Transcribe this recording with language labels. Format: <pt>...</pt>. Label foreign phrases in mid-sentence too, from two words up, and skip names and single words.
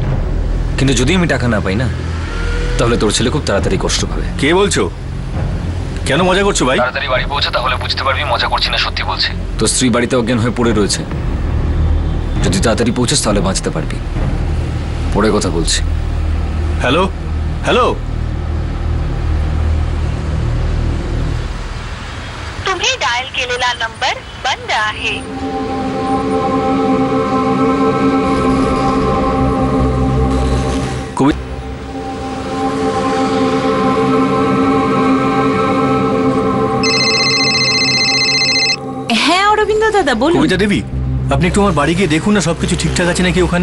<bn>কিন্তু যদি আমি টাকা না পাই না, তাহলে তোর ছেলে খুব তাড়াতাড়ি কষ্ট পাবে। কে বলছো? কেন মজা করছো ভাই? তাড়াতাড়ি বাড়ি পৌঁছে, তাহলে বুঝতে পারবি মজা করছি না সত্যি বলছি। তোর স্ত্রী বাড়িতে অজ্ঞান হয়ে পড়ে রয়েছে, যদি তাড়াতাড়ি পৌঁছাস তাহলে বাঁচতে পারবি। পরে কথা বলছি। হ্যালো হ্যালো,</bn> <mr>तुम्ही डायल केलेला नंबर बंद आहे।</mr> <bn>হ্যাঁ অরবিন্দ দাদা বলুন। কবিতা দেবী, আপনি একটু আমার বাড়ি গিয়ে দেখুন না সবকিছু ঠিকঠাক আছে নাকি ওখানে।</bn>